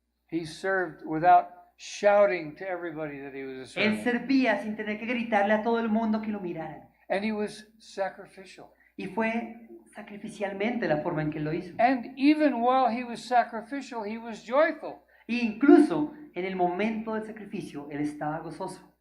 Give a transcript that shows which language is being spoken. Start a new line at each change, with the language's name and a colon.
English: He served without shouting to everybody that he was a
Spanish: Él
English: servant.
Spanish: servía sin tener que gritarle a todo el mundo que lo miraran.
English: And he was sacrificial.
Spanish: Y fue sacrificialmente la forma en que lo hizo.
English: And even while he was sacrificial, he was joyful.
Spanish: E incluso en el momento del sacrificio, él estaba gozoso.